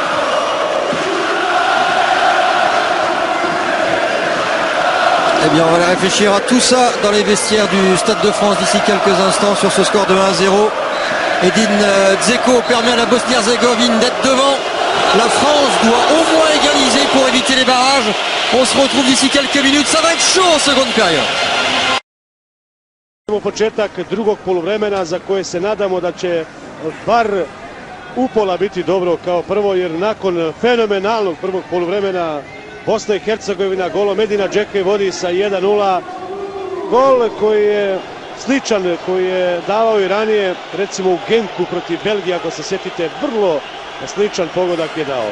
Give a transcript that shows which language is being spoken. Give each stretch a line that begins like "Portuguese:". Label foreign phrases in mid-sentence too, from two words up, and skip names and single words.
French: Eh bien, on va aller réfléchir à tout ça dans les vestiaires du Stade de France d'ici quelques instants sur ce score de 1-0. Edin Dzeko permet à la Bosnie-Herzégovine d'être devant. La France doit au moins égaliser pour éviter les barrages. On se retrouve d'ici quelques minutes. Ça va être chaud en seconde période.
Bosnian: Početak drugog poluvremena za koje se nadamo da će bar upola biti dobro kao prvo, jer nakon fenomenalnog prvog poluvremena Bosna i Hercegovina golom Edina Džeke vodi sa 1-0. Gol koji je sličan, koji je davao i ranije, recimo u Genku protiv Belgije, ako se sjetite, vrlo sličan pogodak je dao.